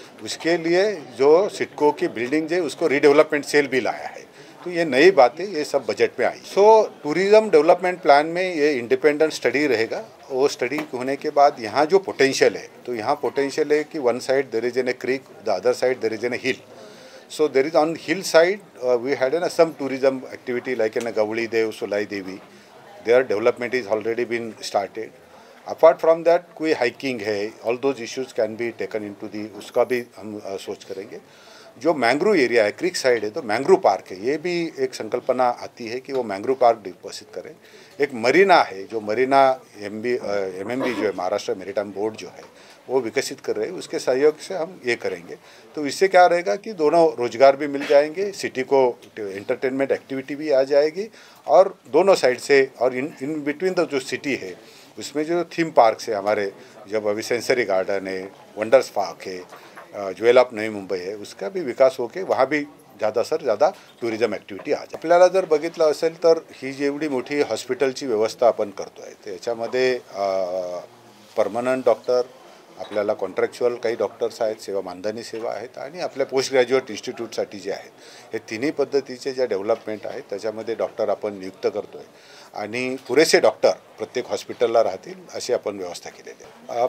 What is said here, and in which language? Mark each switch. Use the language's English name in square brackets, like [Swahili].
[Hindi] उसके लिए जो सिडको की बिल्डिंग है उसको रीडेवलपमेंट सेल भी लाया है. तो ये नई बातें ये सब बजट में आई. टूरिज़्म डेवलपमेंट प्लान में ये इंडिपेंडेंट स्टडी रहेगा. वो स्टडी होने के बाद यहाँ जो पोटेंशियल है, तो यहाँ पोटेंशियल है कि [English] One side there is an a creek, the other side there is an a hill. So there is on hill side we had some tourism activity like in Gavli Dev, Sulai Devi. Their development is already been started. Apart from that कोई hiking है, all those issues can be taken into the [Hindi] उसका भी हम सोच करेंगे. जो mangrove area है, क्रिक side है, तो मैंग्रोव पार्क है, ये भी एक संकल्पना आती है कि वो मैंग्रोव पार्क विकसित करें. एक मरीना है, जो मरीना MMB जो है महाराष्ट्र मेरीटाइम बोर्ड जो है वो विकसित कर रहे हैं, उसके सहयोग से हम ये करेंगे. तो इससे क्या रहेगा कि दोनों रोजगार भी मिल जाएंगे, सिटी को एंटरटेनमेंट एक्टिविटी भी आ जाएगी और दोनों साइड से. और इन बिटवीन द जो सिटी है उसमें जो थीम पार्क्स है हमारे, जब अभी सेंसरी गार्डन है, वंडर्स पार्क है, ज्वेल ऑफ नवी मुंबई आहे, उसका भी विकास होके वहाँ भी ज़्यादा टुरिझम ॲक्टिव्हिटी आज. [Marathi] आपल्याला जर बघितलं असेल तर ही जेवढी मोठी हॉस्पिटलची व्यवस्था आपण करतो आहे त्याच्यामध्ये परमनंट डॉक्टर, आपल्याला कॉन्ट्रॅक्च्युअल काही डॉक्टर्स आहेत, सेवा मानधनी सेवा आहेत आणि आपल्या पोस्ट ग्रॅज्युएट इन्स्टिट्यूटसाठी जे आहेत, हे तिन्ही पद्धतीचे ज्या डेव्हलपमेंट आहेत त्याच्यामध्ये डॉक्टर आपण नियुक्त करतो आहे आणि पुरेसे डॉक्टर प्रत्येक हॉस्पिटलला राहतील अशी आपण व्यवस्था केलेली आहे.